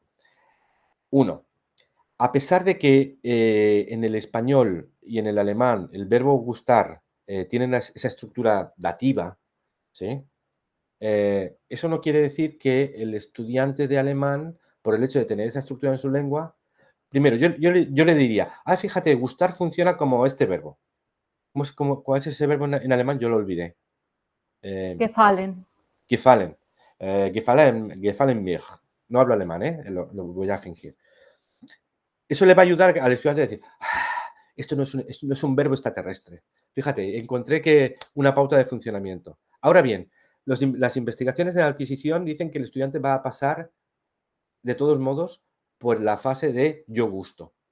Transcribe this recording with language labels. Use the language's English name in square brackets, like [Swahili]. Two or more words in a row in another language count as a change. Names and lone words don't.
[Spanish] Uno, a pesar de que en el español y en el alemán el verbo gustar tienen esa estructura dativa, ¿sí? Eso no quiere decir que el estudiante de alemán, por el hecho de tener esa estructura en su lengua, primero, yo le diría, fíjate, gustar funciona como este verbo. ¿Cuál es ese verbo en alemán? Yo lo olvidé. Gefallen. [German] Gefallen. Gefallen mir. [Spanish] No hablo alemán, lo voy a fingir. Eso le va a ayudar al estudiante a decir, esto no es un verbo extraterrestre. Fíjate, encontré que una pauta de funcionamiento. Ahora bien, las investigaciones de la adquisición dicen que el estudiante va a pasar, de todos modos, por la fase de yo gusto.